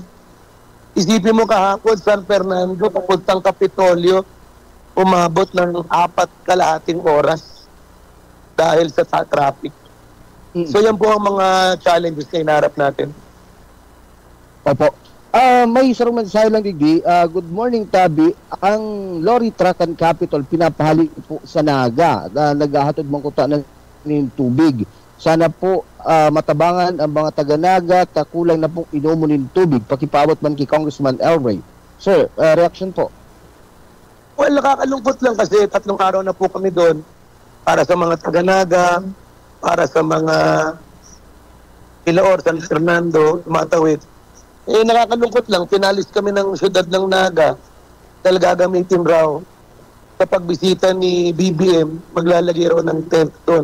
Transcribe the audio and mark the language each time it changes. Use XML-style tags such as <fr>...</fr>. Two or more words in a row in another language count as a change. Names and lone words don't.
<tl>Isipin mo kahapon, San Fernando, papuntang Kapitolyo, umabot ng 4.5 oras dahil sa traffic. So yan po ang mga challenges na inarap natin. Opo. May isang mensahe lang digdi.</tl> <en>Good morning,</en> <tl>Tabi.</tl> <bik>Ang</bik> <en>lorry truck</en> <bik>and Capitol pinapahalik po sa Naga na naghahatod mong kuta ng tubig. Sana po matabangan ang mga taga-Naga at kulang na pong inumo ng tubig. Pakipawat man kay Congressman Elray.</bik> <tl>Sir, reaction po. Well, nakakalungkot lang kasi 3 araw na po kami doon para sa mga taga-Naga, para sa mga Ilaor, San Fernando, Matawid. Nakakalungkot lang, pinalis kami ng syudad ng Naga dahil gagamitin raw sa pagbisita ni BBM, maglalagay raw ng tent doon.</tl>